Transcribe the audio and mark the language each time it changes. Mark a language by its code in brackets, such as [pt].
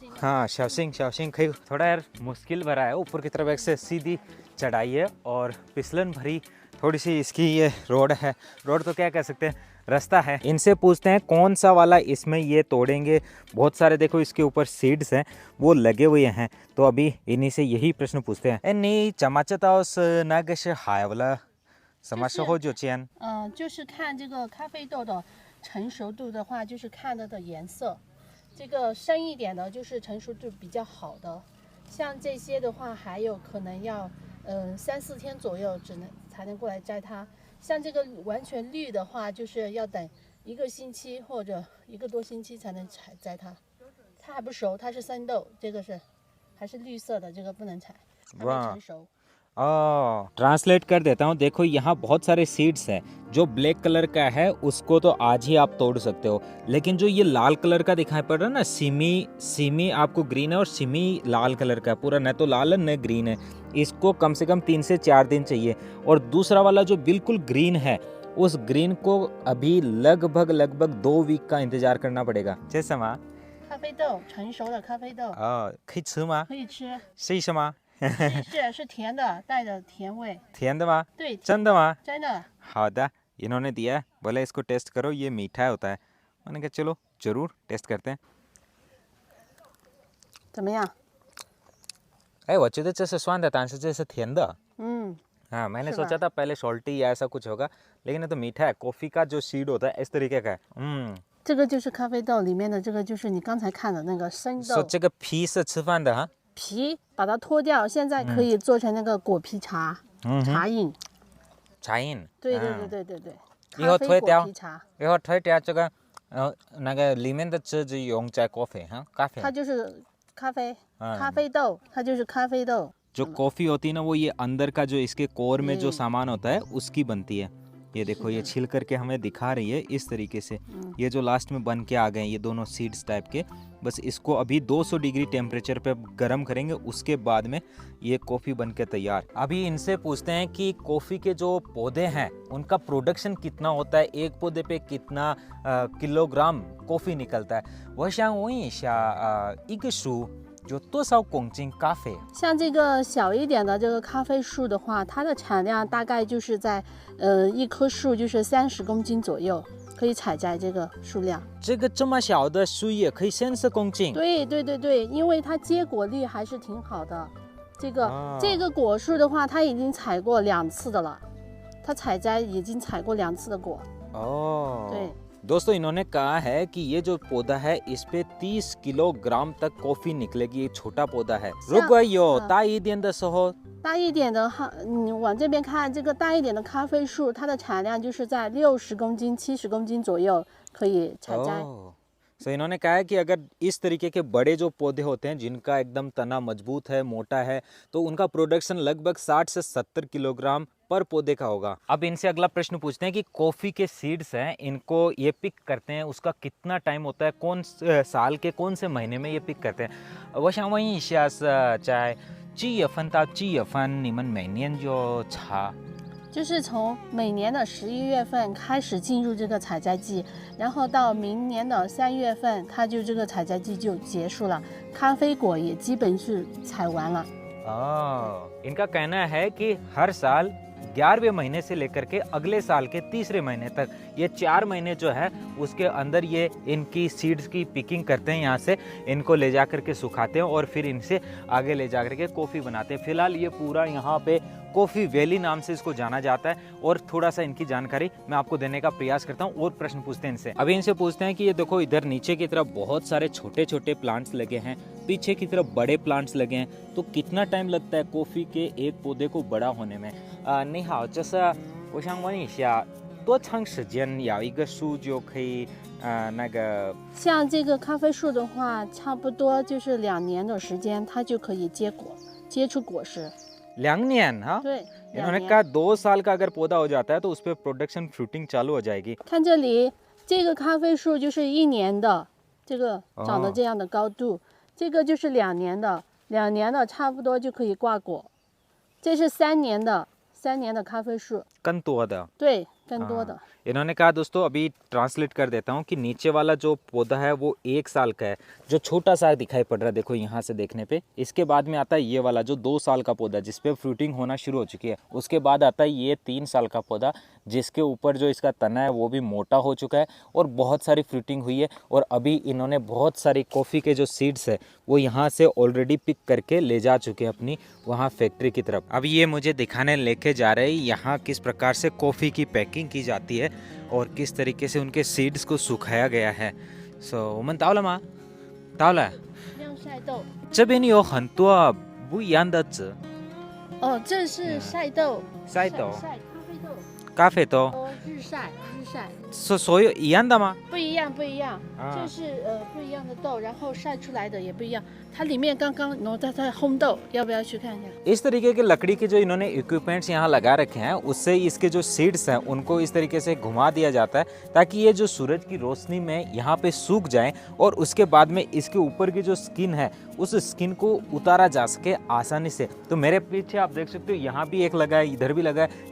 [hi] हाँ शावसिंग थोड़ा यार मुश्किल भरा है। ऊपर की तरफ एक से सीधी चढ़ाई है और फिसलन भरी थोड़ी सी इसकी ये रोड है। रोड तो क्या कह सकते हैं, रास्ता है। इनसे पूछते हैं कौन सा वाला इसमें ये तोड़ेंगे। बहुत सारे देखो इसके ऊपर सीड्स हैं वो लगे हुए हैं। तो अभी इन्हीं से यही प्रश्न पूछते हैं। नहीं चमाचता उस नागश हाय वाला [zh] 什么时候就煎？就是看这个咖啡豆的成熟度的话，就是看它的颜色。这个深一点的，就是成熟度比较好的。像这些的话，还有可能要3-4天左右，才能过来摘它。像这个完全绿的话，就是要等1个星期或者1个多星期才能摘它。它还不熟，它是生豆，这个还是绿色的，这个不能采，还没成熟。 [hi] ट्रांसलेट कर देता हूँ। देखो यहाँ बहुत सारे सीड्स हैं। जो ब्लैक कलर का है उसको तो आज ही आप तोड़ सकते हो, लेकिन जो ये लाल कलर का दिखाई पड़ रहा है ना, सिमी आपको ग्रीन है और सिमी लाल कलर का है पूरा, न तो लाल है न ग्रीन है। इसको कम से कम 3 से 4 दिन चाहिए। और दूसरा वाला जो बिल्कुल ग्रीन है, उस ग्रीन को अभी लगभग 2 वीक का इंतजार करना पड़ेगा। [zh] 这什么？咖啡豆，成熟的咖啡豆。可以吃吗？可以吃。是什么？是甜的，带着甜味。甜的吗？对，真的吗？真的。好的， [hi] इन्होंने दिया है, बोले इसको टेस्ट करो, ये मीठा होता है। मैंने कहा चलो जरूर टेस्ट करते हैं। [zh] 怎么样？哎，我觉得这是酸的，但是这是甜的。 [hi] हाँ, मैंने [zh] 是吧？ [hi] सोचा था पहले सॉल्टी या ऐसा कुछ होगा, लेकिन ये तो मीठा है। कॉफी का जो सीड होता है इस तरीके का है। [zh] 这个就是咖啡豆里面的，这个就是你刚才看的那个生豆。说这个皮是吃饭的哈。皮把它脱掉，现在可以做成那个果皮茶，茶饮。茶饮。对对对对对对。以后推掉。咖啡果皮茶。以后推掉这个那个里面的汁就用在咖啡哈，咖啡。它就是咖啡，咖啡豆，它就是咖啡豆。 [hi] जो कॉफी होती है ना, वो ये अंदर का जो इसके कोर में जो सामान होता है उसकी बनती है। ये देखो, ये छिल करके हमें दिखा रही है इस तरीके से। ये जो लास्ट में बन के आ गए ये दोनों सीड्स टाइप के, बस इसको अभी 200 डिग्री टेम्परेचर पे गर्म करेंगे, उसके बाद में ये कॉफ़ी बन के तैयार। अभी इनसे पूछते हैं कि कॉफ़ी के जो पौधे हैं उनका प्रोडक्शन कितना होता है, एक पौधे पे कितना किलोग्राम कॉफ़ी निकलता है। [zh] 我想问一下一个树有多少公斤咖啡？像这个小一点的这个咖啡树的话，它的产量大概就是在一棵树就是30公斤左右，可以采摘这个数量。这个这么小的树也可以30公斤？对对对对，因为它结果率还是挺好的。这个果树的话，它已经采过2次的了，它采摘已经采过2次的果。对。 [hi] दोस्तों, इन्होंने कहा है कि ये जो पौधा है इस पे 30 किलोग्राम तक कॉफी निकलेगी। ये छोटा पौधा है। [zh] 如果有大一点的时候，大一点的哈，你往这边看，这个大一点的咖啡树，它的产量就是在60公斤、70公斤左右可以采摘。 [hi] So, इन्होंने कहा है कि अगर इस तरीके के बड़े जो पौधे होते हैं जिनका एकदम तना मजबूत है, मोटा है, तो उनका प्रोडक्शन लगभग 60 से 70 किलोग्राम पर पौधे का होगा। अब इनसे अगला प्रश्न पूछते हैं कि कॉफ़ी के सीड्स हैं, इनको ये पिक करते हैं, उसका कितना टाइम होता है, कौन साल के कौन से महीने में ये पिक करते हैं? [zh] 我想问一下是在几月份到几月份你们每年就查？就是从每年的11月份开始进入这个采摘季，然后到明年的3月份，它就这个采摘季就结束了，咖啡果也基本是采完了。 [hi] इनका कहना है कि हर साल 11वें महीने से लेकर के अगले साल के तीसरे महीने तक ये 4 महीने जो है उसके अंदर ये इनकी सीड्स की पिकिंग करते हैं। यहाँ से इनको ले जा करके सुखाते हैं और फिर इनसे आगे ले जा करके कॉफ़ी बनाते हैं। फिलहाल ये पूरा यहाँ पे कॉफ़ी वैली नाम से इसको जाना जाता है। और थोड़ा सा इनकी जानकारी मैं आपको देने का प्रयास करता हूँ और प्रश्न पूछते हैं इनसे। अभी इनसे पूछते हैं कि ये देखो, इधर नीचे की तरफ बहुत सारे छोटे छोटे प्लांट्स लगे हैं, पीछे की तरफ बड़े प्लांट्स लगे हैं, तो कितना टाइम लगता है कॉफ़ी के एक पौधे को बड़ा होने में? [zh] 你好，就是我想问一下，多长时间要一个树就可以那个？像这个咖啡树的话，差不多就是2年的时间，它就可以结果，结出果实。 [hi] 2 [zh] 年 [hi] हाँ? [zh] 对， [hi] इन्होंने कहा 2 साल का अगर पौधा हो जाता है तो उस पर प्रोडक्शन फ्रूटिंग चालू हो जाएगी। [zh] 看这里，这个咖啡树就是1年的，这个长得这样的高度，这个就是2年的，2年的差不多就可以挂果。这是3年的，3年的咖啡树。更多的。对，更多的。 [hi] इन्होंने कहा दोस्तों, अभी ट्रांसलेट कर देता हूँ कि नीचे वाला जो पौधा है वो 1 साल का है, जो छोटा सा दिखाई पड़ रहा है देखो यहाँ से देखने पे। इसके बाद में आता है ये वाला जो 2 साल का पौधा जिस पे फ्रूटिंग होना शुरू हो चुकी है। उसके बाद आता है ये 3 साल का पौधा जिसके ऊपर जो इसका तना है वो भी मोटा हो चुका है और बहुत सारी फ्रूटिंग हुई है। और अभी इन्होंने बहुत सारी कॉफ़ी के जो सीड्स है वो यहाँ से ऑलरेडी पिक करके ले जा चुके हैं अपनी वहाँ फैक्ट्री की तरफ। अब ये मुझे दिखाने लेके जा रहे हैं यहाँ किस प्रकार से कॉफ़ी की पैकिंग की जाती है और किस तरीके से उनके सीड्स को सुखाया गया है। [zh] 我们到了吗？到了。晾晒豆。这边有很多不一样的籽。哦，这是晒豆。晒豆。晒咖啡豆。日晒。所有一样的吗？不一样，这是不一样的豆，然后晒出来的也不一样。它里面刚刚它在烘豆，要不要去看一下？ [hi] इस तरीके के लकड़ी के जो इन्होंने इक्विपमेंट्स यहाँ लगा रखे हैं उससे इसके जो सीड्स हैं उनको इस तरीके से घुमा दिया जाता है ताकि ये जो सूरज की रोशनी में यहाँ पे सूख जाए और उसके बाद में इसके ऊपर की जो स्किन है उस स्किन को उतारा जा सके आसानी से। तो मेरे पीछे आप देख सकते हो यहाँ भी एक लगा है, इधर भी लगा है।